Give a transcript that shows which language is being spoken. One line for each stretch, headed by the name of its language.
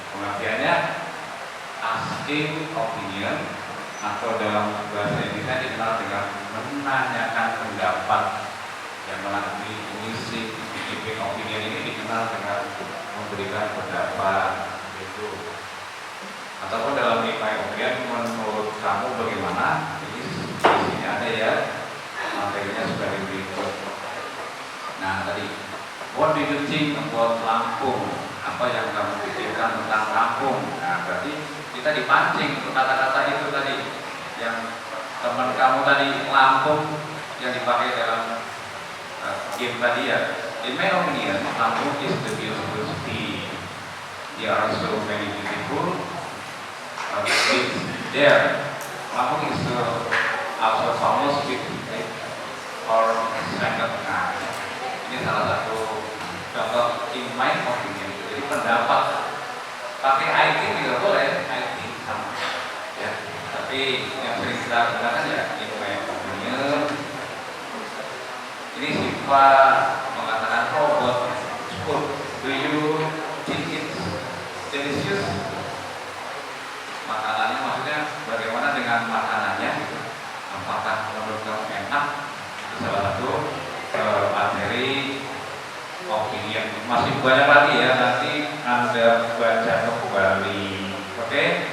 Indonesian: Pengertiannya, asking opinion atau dalam bahasa Indonesia dikenal dengan menanyakan pendapat, yang melalui mengisi giving opinion ini dikenal dengan memberikan pendapat itu. Ataupun dalam my opinion, menurut kamu bagaimana? Jadi di sini ada ya materinya sebagai berikut.
English: Nah tadi, what do you think about Lampung?
Indonesian: Apa yang kamu pikirkan tentang Lampung? Nah berarti kita dipancing untuk kata-kata itu tadi yang teman kamu tadi Lampung yang dipakai dalam game tadi ya.
English: In my opinion, Lampung is the beautiful city. There are so many beautiful beach there. Lampung is also famous with or second.
Indonesian: Nah, ini salah satu contoh in my opinion. Jadi pendapat pakai I think juga boleh, I think sama ya. Tapi yang sering kita gunakan ya in my opinion. Ini sifat mengatakan robot food.
English: Do you think it's delicious?
Indonesian: Makanannya maksudnya bagaimana dengan makanannya? Apakah menurut kamu enak? Itu salah satu materi opinion. Masih banyak lagi ya, nanti Anda baca kembali. Oke?